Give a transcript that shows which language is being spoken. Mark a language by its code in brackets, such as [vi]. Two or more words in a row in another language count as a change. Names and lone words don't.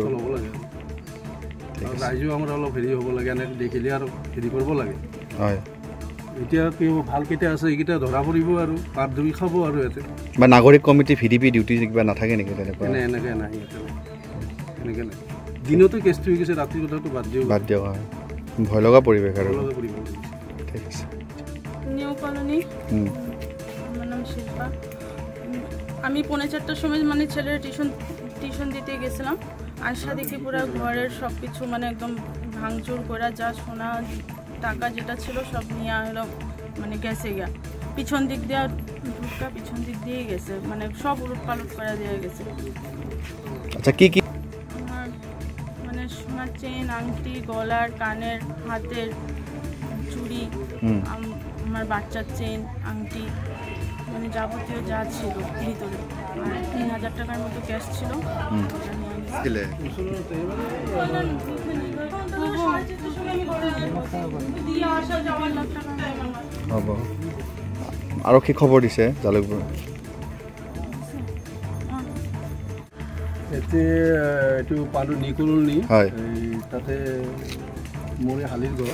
[as] ৰাইজেও আমাৰ অলপ হেৰি হ'ব লাগে এনেকৈ দেখিলে আৰু হেৰি কৰিব লাগে হয় এতিয়া কি হ'ব ভালকেইটা আছে এইকেইটা ধৰা পৰিব আৰু পাত ধুই খাব আৰু ইয়াতে বা নাগৰিক কমিটি VDP ডিউটি কিবা নাথাকে নেকি তেনেকুৱা এনেকৈ নাই এনেকৈ নাই দিনতো কেছটো হৈ গৈছে ৰাতিৰ কথাটো বাদ দিয়ক হয় ভয় লগা পৰিৱেশ আৰু ঠিক আছে [bn] নিউ কলোনি আমার নাম শিল্পা আমি 4:30টার সময় মানে ছেলের টিউশন দিতে গেছিলাম আসা দেখি পুরো ঘরের সব কিছু মানে একদম ভাঙচুর করে যা সোনা টাকা যেটা ছিল সব নিয়ে হলো মানে গেছে গিয়া পিছন দিক দিয়ে ঢুকা পিছন দিক দিয়ে গেছে মানে সব উলট পালট করে দিয়ে গেছে আচ্ছা কি আমার মানে সোনার চেন আংটি গলার কানের হাতের চুড়ি আমার বাচ্চার চেন আংটি মানে যাবতীয় যা ছিল ভিতরে আর 3000 টাকার মতো ক্যাশ ছিল [as] হ'ব আৰক্ষী খবৰ দিছে জালুকপুৰ এইটো পাণ্ডু নিকলনি তাতে মোৰ হালিৰ ঘৰ